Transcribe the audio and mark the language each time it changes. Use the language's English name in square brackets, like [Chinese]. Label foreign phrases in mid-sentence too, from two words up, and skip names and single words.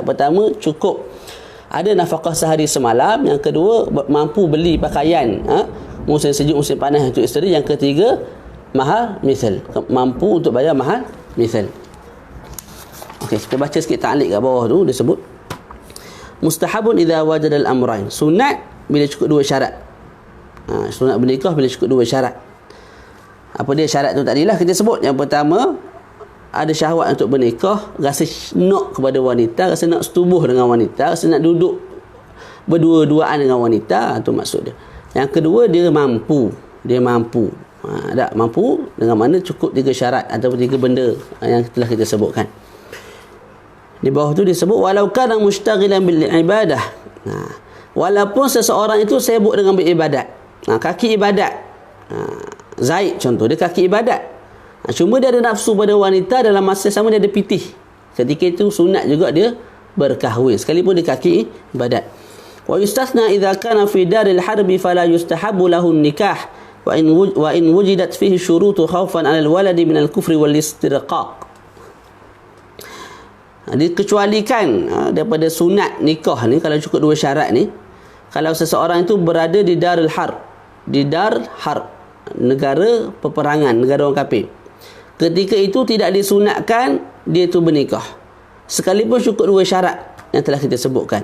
[Malay] Pertama, cukup ada nafkah sehari semalam. Yang kedua, mampu beli pakaian musim sejuk, musim panas untuk isteri. Yang ketiga, mahar misal, mampu untuk bayar mahar misal. Okey, kita baca sikit ta'liq kat bawah tu. Dia sebut [Arabic] مستحب إذا وجد الأمران. [Malay] Sunat bila cukup 2 syarat. Sunat bernikah bila cukup 2 syarat. Apa dia syarat tu tadilah kita sebut. Yang pertama, ada syahwat untuk bernikah, rasa nak kepada wanita, rasa nak setubuh dengan wanita, rasa nak duduk berdua-duaan dengan wanita. Itu maksud dia. Yang kedua, dia mampu. Tak mampu dengan mana cukup 3 syarat ataupun 3 benda yang telah kita sebutkan. Di bawah tu disebut [Arabic] ولو كان مشتغلا بالعبادة. [Malay] Walaupun seseorang itu sibuk dengan beribadat. Kaki ibadat. Zaid contoh, dia kaki ibadat. Cuma dia ada nafsu pada wanita, dalam masa sama dia ada pitih. Ketika itu sunat juga dia berkahwin sekalipun dia kaki ibadat. [Arabic] ويستثنى إذا كان في دار الحرب فلا يستحب له نكاح وإن وجدت فيه شروط خوفا على الولد من الكفر والاسترقاق. [Malay] Dikecualikan daripada sunat nikah ni kalau cukup 2 syarat ni, kalau seseorang itu berada di [Arabic] دار الحرب, [Malay] di [Arabic] دار حرب, [Malay] negara peperangan, negara orang kafir. Ketika itu tidak disunatkan dia itu bernikah sekalipun cukup 2 syarat yang telah kita sebutkan.